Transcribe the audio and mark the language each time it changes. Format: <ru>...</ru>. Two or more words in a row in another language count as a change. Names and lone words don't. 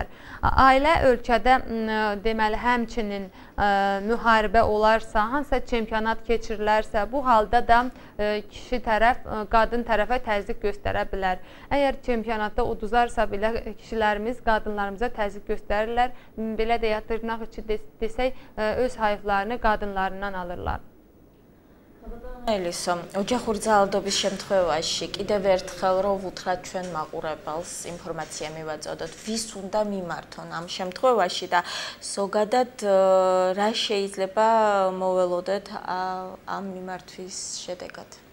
<az>Ailə ölkədə, deməli, həmçinin müharibə olarsa, hansısa çempionat keçirilərsə, bu halda da kişi tərəf, qadın tərəfə təzyiq göstərə bilər. Əgər çempionatda uduzarsa belə kişilərimiz qadınlarımıza təzyiq göstərirlər, belə deyə tırnaq içi desək, öz hayıflarını qadınlarından alırlar.</az> <ka>Ელისო, ოჯახური ძალადობის შემთხვევაში კიდევ ერთხელ რო ვუთხრათ ჩვენ მაყურებელს ინფორმაცია მივაწოდოთ, ვის უნდა მიმართონ ამ შემთხვევაში და ზოგადად რა შეიძლება მოველოდეთ ამ მიმართვის შედეგად?</ka>